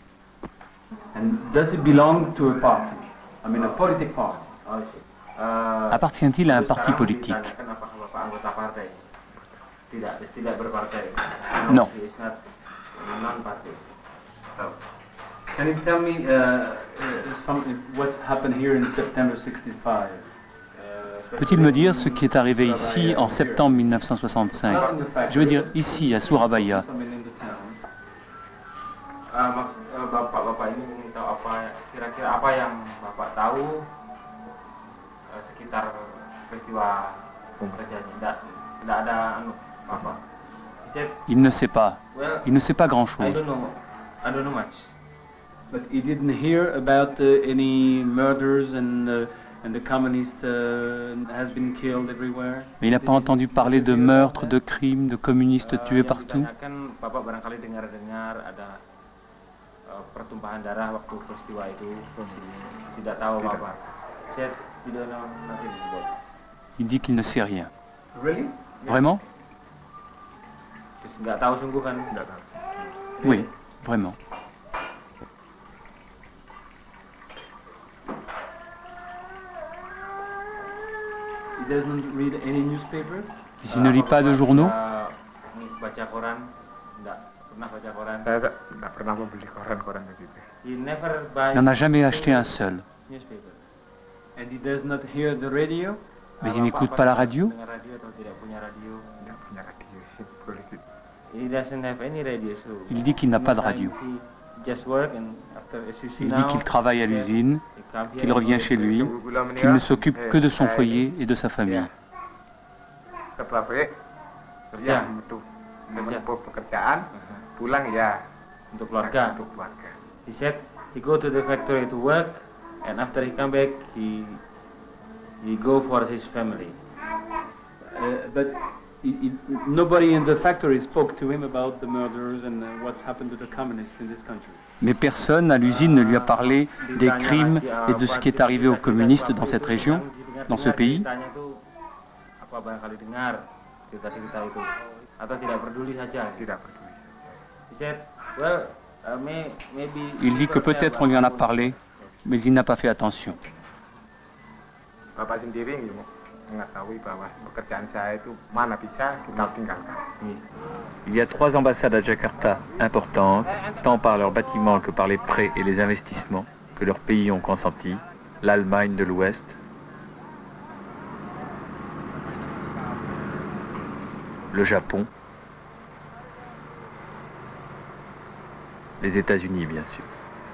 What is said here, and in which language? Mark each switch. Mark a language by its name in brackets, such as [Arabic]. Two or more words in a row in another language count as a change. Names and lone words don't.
[English] And does it belong to a party? I mean a political party? [French] Appartient-il à un parti politique? Non. [English] Can you tell me what's happened here in September 65? [French] Peut-il me dire ce qui est arrivé ici en septembre 1965? Je veux dire ici, à Surabaya. [Indonesian] Bapak ini ingin tahu kira-kira apa yang Bapak tahu sekitar peristiwa kerjanya. Tidak ada apa. [French] Il ne sait pas. Il ne sait pas grand-chose. [English] I don't know much. But he didn't hear about any murders and the communist has been killed everywhere. [French] Mais il n'a pas entendu parler de meurtres, de crimes, de communistes tués partout. [Indonesian] Kan Bapak barangkali dengar-dengar ada pertumpahan darah waktu peristiwa itu. Tidak tahu apa-apa. [English] Said you don't know nothing about. [French] Il dit qu'il ne sait rien. [English] Really? [French] Vraiment? [Indonesian] Nggak tahu sungguh kan? Nggak tahu. [French] Oui, vraiment. [English] He doesn't read any newspapers? [French] Il ne lit pas de journaux? [Indonesian] Baca koran? Nggak pernah baca koran. Saya nggak pernah membeli koran-koran begitu. [English] He never buy. [French] Il n'en a jamais acheté un seul. [English] Newspaper. And he does not hear the radio? [French] Mais il n'écoute pas la radio? [Indonesian] Dengar radio atau tidak punya radio? Tidak punya radio. [English] He doesn't have any radio, so. [French] Il dit qu'il n'a pas de radio. [English] Just work and after, as you see [French] Il dit qu'il travaille à l'usine, qu'il revient chez lui, qu'il ne s'occupe que de son foyer et de sa famille. [Indonesian] Kerja menempuh pekerjaan, pulang ya untuk keluarga. [English] He said he go to the factory to work, and after he come back, he go for his family. But nobody in the factory spoke to him about the murders and what's happened to the communists in this country. [French] Mais personne à l'usine ne lui a parlé des crimes et de ce qui est arrivé aux communistes dans cette région, dans ce pays. [Indonesian] Apa barangkali dengar cerita-cerita itu atau tidak peduli saja? Tidak peduli. [English] He said, well, maybe. [French] Il dit que peut-être on lui en a parlé, mais il n'a pas fait attention. [Indonesian] Bapak sendiri mengetahui bahwa pekerjaan saya itu mana bisa kita tinggalkan. [French] Il y a 3 ambassades à Jakarta importantes, tant par leurs bâtiments que par les prêts et les investissements que leurs pays ont consentis, l'Allemagne de l'Ouest, le Japon, les États-Unis bien sûr.